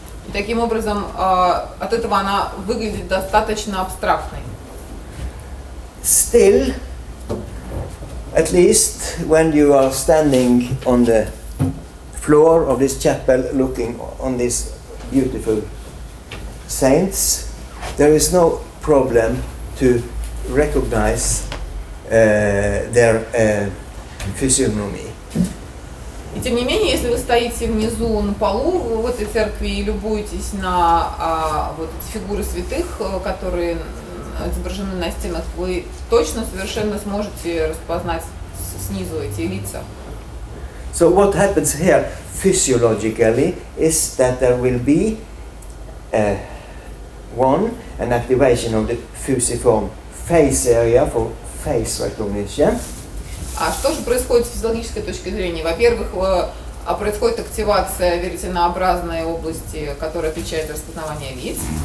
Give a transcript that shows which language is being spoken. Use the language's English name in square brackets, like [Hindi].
[Russian] И таким образом от этого она выглядит достаточно абстрактной. [English] Still, at least when you are standing on the floor of this chapel looking on these beautiful saints, there is no problem to recognize their physiognomy. [Russian] И тем не менее, если вы стоите внизу на полу в этой церкви и любуетесь на вот эти фигуры святых, которые изображены на стенах, вы точно совершенно сможете распознать снизу эти лица. [English] So what happens here physiologically is that there will be an activation of the fusiform face area for face recognition. [Russian] А что же происходит с физиологической точки зрения? Во-первых, происходит активация веретенообразной области, которая отвечает за распознавание лиц.